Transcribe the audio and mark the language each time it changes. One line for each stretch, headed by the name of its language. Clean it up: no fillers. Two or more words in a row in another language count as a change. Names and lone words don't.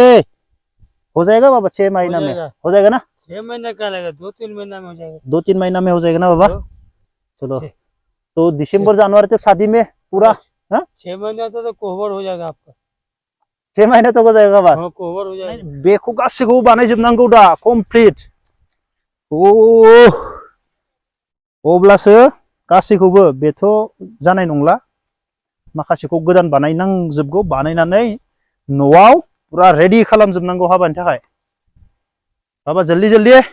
Hindi: हो जाएगा बाबा 6 महीना में हो जाएगा ना? 6 महीना का लगेगा, 2-3 महीना में हो जाएगा। 2-3 महीना में हो जाएगा ना बाबा? चलो तो दिसंबर जनवरी तक शादी में पूरा 6 महीना तो कोहबर हो जाएगा आपका। छह महीने तो हो जाएगा बाबा हाँ कवर हो जाएगा
Bodo: बेखौ गासैखौबो बानायजोबनांगौ दा कमप्लिट ओ अब्लासो गासैखौबो बेथ' जानाय नंला माखासेखौ गोदान बानायनांजोबगौ बानायनानै न'आव पुरा रेडि खालामजोबनांगौ हाबानि थाखाय बाबा
Hindi: जल्दी जल्दी